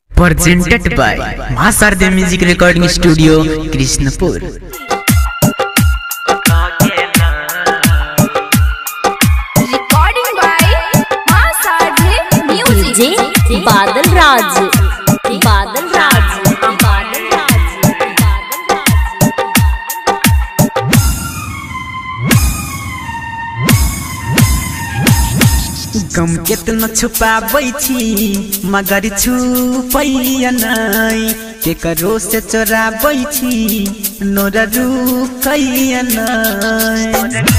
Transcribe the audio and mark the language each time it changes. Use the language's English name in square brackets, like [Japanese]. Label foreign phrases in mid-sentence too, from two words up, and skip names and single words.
[English] presented by Ma Sarde Music Recording Studio, Krishnapur. Recording by Ma Sarde Music. DJ बादल राज, बादल राज, बादल राज, [Maithili] गम केतना छुपाबै छी मगर छुपैया नै केकरो से चोराबै छी नोरा रुकैया नै